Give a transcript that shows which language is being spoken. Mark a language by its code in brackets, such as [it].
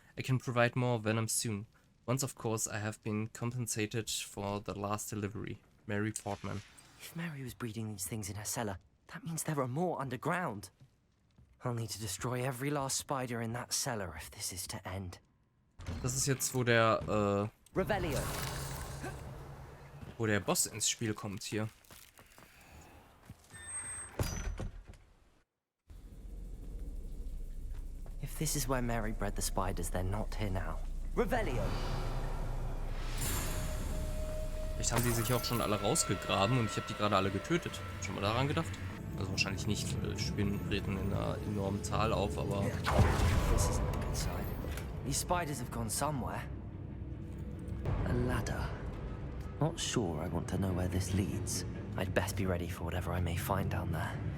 [en] I can provide more venom soon. Once, of course, I have been compensated for the last delivery. Mary Portman. If Mary was breeding these things in her cellar, that means there are more underground. I'll need to destroy every last spider in that cellar if this is to end. [de] Das ist jetzt, wo der, [la] Revelio. [de] wo der Boss ins Spiel kommt hier. [en] If this is where Mary bred the spiders, they're not here now. [la] Revelio. [de] Vielleicht haben die sich auch schon alle rausgegraben und ich habe die gerade alle getötet. Schon mal daran gedacht? Also wahrscheinlich nicht, weil Spinnen treten in einer enormen Zahl auf, aber... [en] This isn't a good sign. These spiders have gone somewhere. A ladder. Not sure I want to know where this leads. I'd best be ready for whatever I may find down there.